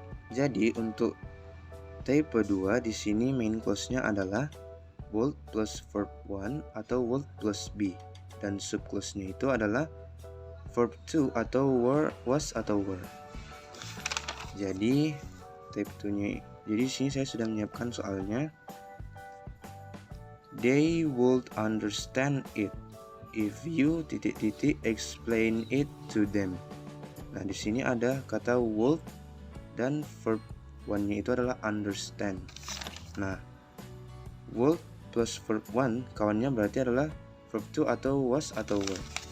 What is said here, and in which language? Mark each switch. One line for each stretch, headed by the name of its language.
Indonesian: Jadi untuk type 2 di sini main clause-nya adalah would plus verb 1 atau would plus be, dan sub clause-nya itu adalah verb 2 atau was atau were. Jadi type 2-nya, jadi di sini saya sudah menyiapkan soalnya.
English: They would understand it if you explain it to them.
Indonesian: Nah, di sini ada kata would dan verb 1-nya itu adalah understand. Nah, would plus verb 1 kawannya berarti adalah verb to atau was atau were.